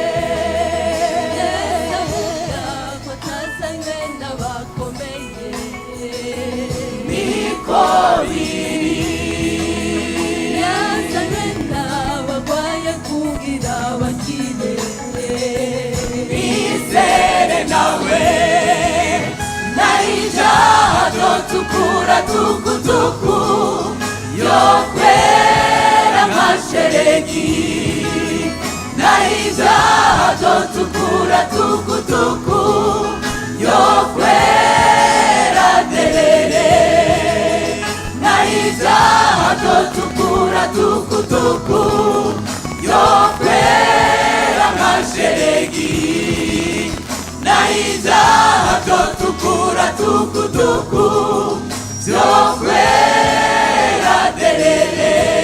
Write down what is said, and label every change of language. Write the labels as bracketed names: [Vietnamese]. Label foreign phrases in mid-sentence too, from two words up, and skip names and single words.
[Kinyarwanda] Yesu avuga ko atazanywe n'abakomeye, niko biri yazanywe n'abagwaye kugira bakire, izere nawe. [Nyankole] Naija tukura tukutuku yokwera mashereki, naija tukura tukutuku yokwera derere, naija tukura tukutuku yokwera mashereki, naija tukura tukutuku yokwera derere.